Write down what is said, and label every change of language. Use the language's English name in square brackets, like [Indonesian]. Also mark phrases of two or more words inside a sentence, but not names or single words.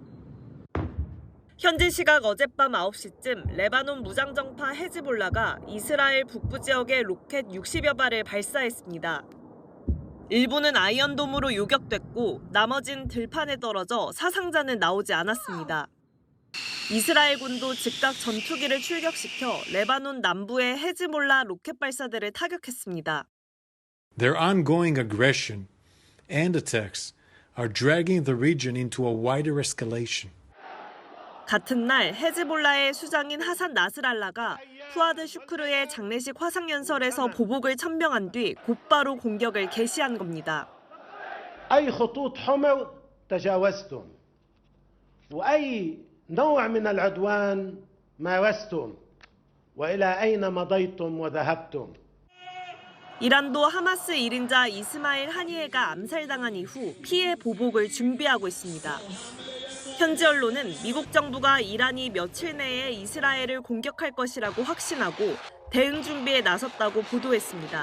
[Korean] 현지 시각 어젯밤 9시쯤 레바논 무장정파 헤즈볼라가 이스라엘 북부 지역에 로켓 60여 발을 발사했습니다. 일부는 아이언돔으로 요격됐고 나머진 들판에 떨어져 사상자는 나오지 않았습니다. 이스라엘군도 즉각 전투기를 출격시켜 레바논 남부의 헤즈볼라 로켓 발사대를 타격했습니다. [English] Their ongoing aggression and attacks are dragging the region into a wider escalation. [Korean] 같은 날 헤즈볼라의 수장인 하산 나스랄라가 푸아드 슈크르의 장례식 화상연설에서 보복을 천명한 뒤 곧바로 공격을 개시한 겁니다. [Arabic] أي خطوط حمى تجاوزتم وأي نوع من العدوان مارستم وإلى أين مضيتم وذهبتم. [Korean] 이란도 하마스 1인자 이스마일 하니에가 암살당한 이후 피해 보복을 준비하고 있습니다. 현지 언론은 미국 정부가 이란이 며칠 내에 이스라엘을 공격할 것이라고 확신하고 대응 준비에 나섰다고 보도했습니다.